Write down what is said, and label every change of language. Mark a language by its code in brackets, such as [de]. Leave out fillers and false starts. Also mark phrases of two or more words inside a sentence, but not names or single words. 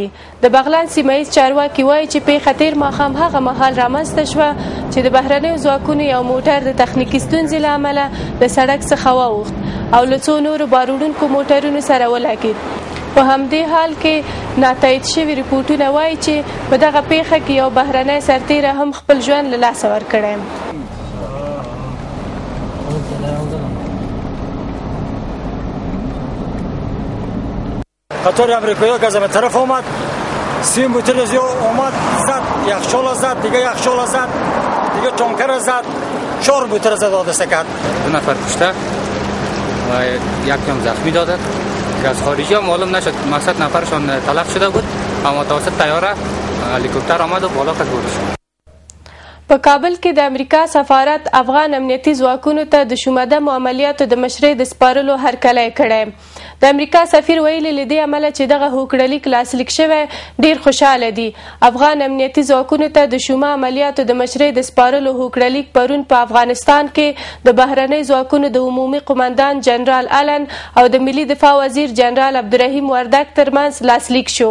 [ps] د بغلان سیمه ییز چارواکي وایي چې پیښه تېر ماښام هغه مهال رامنځته شوه چې د بهرنیو ځواکونو یو موټر د تخنیکي ستونزې له امله له سړک څخه واوښت او له څو نورو باروړونکو موټرونو سره ولګېد. په همدې حال کې ناتایید شوي ریپورټونه وایي چې په دغه پیښه کې یو بهرنی سرتیری هم خپل ژوند له لاسه ورکړی. [fa] قطار امریکایی که از همه طرف آمد 3 موتور از آمد زد، یخچال زد، دیگه یخچال زد، دیگه تانکر زد، 4 موتور زد حادثه کرد. 2 نفر کشته و یکی هم زخمی داده که از خارجی ها معلوم نشد. مقصد نفرشان تلف شده بود اما توسط طیاره هلیکوپتر آمد و بالا کش برده شد. [ps] په کابل کې د امریکا سفارت افغان امنیتي ځواکونو ته د شومده عملیاتو د مشرۍ د سپارلو هرکلی کړی. د امریکا سفیر ویلي له دې امله چې دغه هوکړلیک لاسلیک شوی ډیر خوشحاله دي. افغان امنیتي ځواکونو ته د شومه عملیاتو د مشرۍ د سپارلو هوکړلیک پرون په افغانستان کې د بهرنۍ ځواکونو د عمومي قماندان جنرال آلن او د ملي دفاع وزیر جنرال عبدالرحیم وردګ ترمنځ لاسلیک شو.